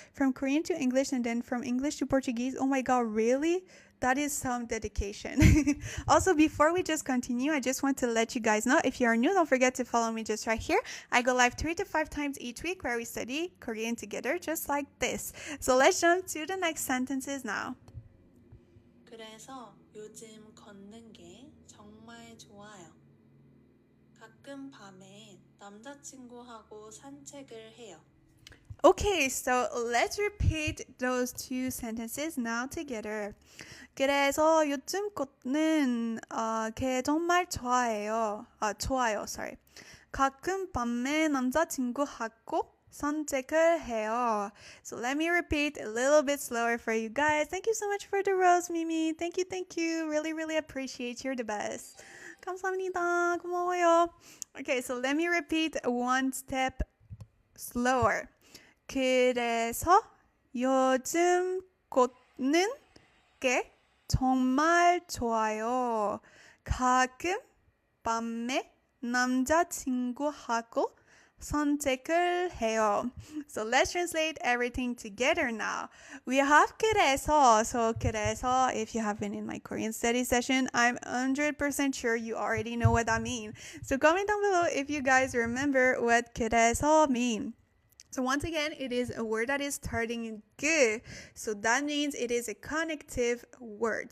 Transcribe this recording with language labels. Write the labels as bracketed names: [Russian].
[English] From Korean to English and then from English to Portuguese. Oh my god, really? That is some dedication. Also, before we just continue, I just want to let you guys know, if you are new, don't forget to follow me just right here. I go live 3 to 5 times each week where we study Korean together, just like this. So let's jump to the next sentences now. [Korean] 그래서 요즘 걷는 게 정말 좋아요. 가끔 밤에 남자친구하고 산책을 해요. [English] Okay, so let's repeat those 2 sentences now together. [Korean] 그래서 요즘 걷는 게 정말 좋아해요. 좋아요, [English] sorry. [Korean] 가끔 밤에 남자친구하고 산책을 해요. [English] So let me repeat a little bit slower for you guys. Thank you so much for the rose, Mimi. Thank you, thank you. Really, really appreciate. You're the best. [Korean] 감사합니다. 고마워요. [English] Okay, so let me repeat one step slower. [Korean] 그래서 요즘 걷는 게 정말 좋아요. 가끔 밤에 남자친구하고 산책을 해요. [English] So let's translate everything together now. We have 그래서. So 그래서, if you have been in my Korean study session, I'm 100% sure you already know what that means. So comment down below if you guys remember what 그래서 mean. So once again, it is a word that is starting in 그. So that means it is a connective word.